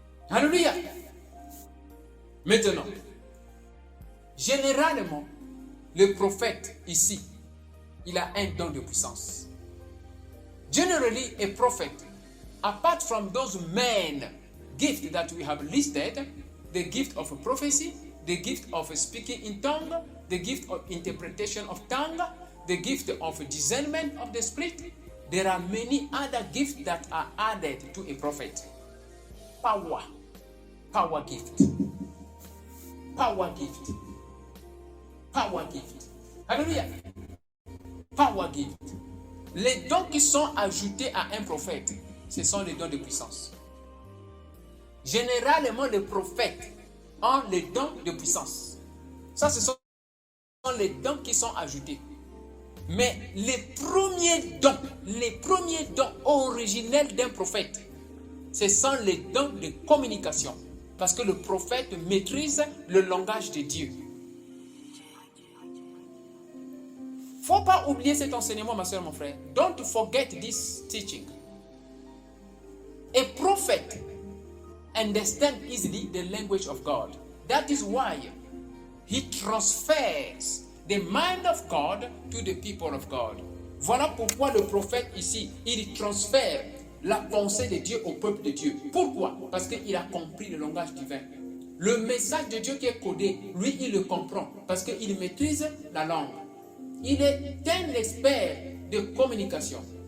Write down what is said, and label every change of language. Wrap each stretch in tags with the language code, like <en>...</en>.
<fr>Hallelujah. Maintenant, généralement, le prophète ici, il a un don de puissance.</fr> <en>Generally, a prophet, apart from those main gifts that we have listed, the gift of prophecy, the gift of speaking in tongue, the gift of interpretation of tongue, the gift of discernment of the spirit, there are many other gifts that are added to a prophet. Power, Power gift. Power gift. Power gift. Alléluia. Power gift.</en> <fr>Les dons qui sont ajoutés à un prophète, ce sont les dons de puissance. Généralement, les prophètes ont les dons de puissance. Ça, ce sont les dons qui sont ajoutés. Mais les premiers dons originels d'un prophète, ce sont les dons de communication. Parce que le prophète maîtrise le langage de Dieu. Faut pas oublier cet enseignement, ma soeur, mon frère.</fr> <en>Don't forget this teaching. A prophet understands easily the language of God. That is why he transfers the mind of God to the people of God.</en> <fr>Voilà pourquoi le prophète ici, il transfère la pensée de Dieu au peuple de Dieu. Pourquoi? Parce qu'il a compris le langage divin. Le message de Dieu qui est codé, lui, il le comprend parce qu'il maîtrise la langue. Il est un expert de communication.</fr>